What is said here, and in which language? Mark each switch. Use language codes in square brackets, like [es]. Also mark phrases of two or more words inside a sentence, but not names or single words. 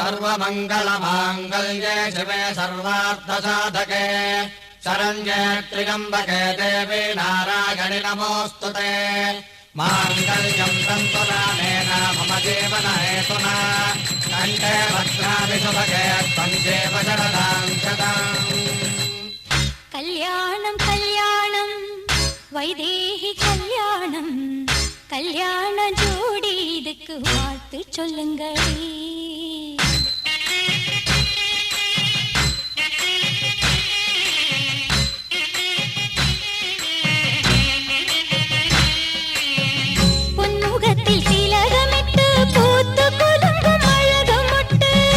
[sa] सर्वमङ्गलमाङ्गल्ये शिवे सर्वार्थसाधके शरण्ये त्र्यम्बके देवी नारायणि नमोऽस्तुते माङ्गल्यं तन्तुनानेन मम जीवनहेतुना कण्ठे भद्राणि शुभगे त्वं देव शरदां शतम् [ta] கல்யாணம் கல்யாணம் வைதேகி கல்யாணம் கல்யாண ஜோடி இதுக்கு வாழ்த்து சொல்லுங்களே. பொன்முகத்தில் திலகமிட்டு பூத்து குலுங்கும் அழகு முட்டு